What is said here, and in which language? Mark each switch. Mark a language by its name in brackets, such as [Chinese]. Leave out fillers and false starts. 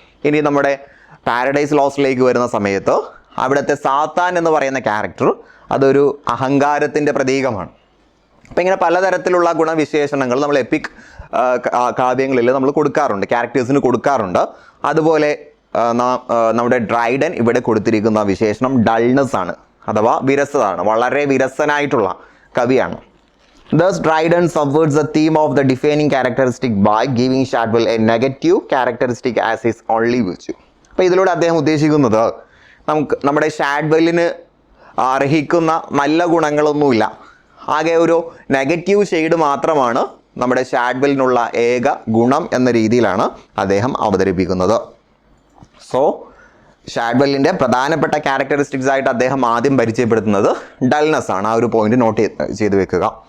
[Malayalam] ഇനി നമ്മുടെ പാരഡൈസ് ലോസ്റ്റിലേക്ക് വരുന്ന സമയത്ത് അവിടുത്തെ സാത്താൻ എന്ന് പറയുന്ന ക്യാരക്ടർ അതൊരു അഹങ്കാരത്തിൻ്റെ പ്രതീകമാണ്. അപ്പം ഇങ്ങനെ പലതരത്തിലുള്ള ഗുണവിശേഷണങ്ങൾ നമ്മൾ എപ്പിക് കാവ്യങ്ങളിൽ നമ്മൾ കൊടുക്കാറുണ്ട്, ക്യാരക്ടേഴ്സിന് കൊടുക്കാറുണ്ട്. അതുപോലെ നമ്മുടെ ഡ്രൈഡൻ ഇവിടെ കൊടുത്തിരിക്കുന്ന വിശേഷണം ഡൾനെസ് ആണ്, അഥവാ വിരസതാണ്. വളരെ വിരസനായിട്ടുള്ള കവിയാണ്. [English] Thus Dryden subverts the theme of the defining characteristic by giving Shadwell a negative characteristic as his only virtue. [Malayalam] അപ്പോൾ ഇതിലൂടെ അദ്ദേഹം ഉദ്ദേശിക്കുന്നത് നമ്മുടെ ഷാഡ്വെല്ലിന് അർഹിക്കുന്ന നല്ല ഗുണങ്ങളൊന്നുമില്ല, ആകെ ഒരു നെഗറ്റീവ് ഷെയ്ഡ് മാത്രമാണ് നമ്മുടെ ഷാഡ്വെല്ലിനുള്ള ഏക ഗുണം എന്ന രീതിയിലാണ് അദ്ദേഹം അവതരിപ്പിക്കുന്നത്. സോ ഷാഡ്വെല്ലിൻ്റെ പ്രധാനപ്പെട്ട ക്യാരക്ടറിസ്റ്റിക്സ് ആയിട്ട് അദ്ദേഹം ആദ്യം പരിചയപ്പെടുത്തുന്നത് ഡൾനെസ് ആണ്. ആ ഒരു പോയിന്റ് നോട്ട് ചെയ്ത് വെക്കുക.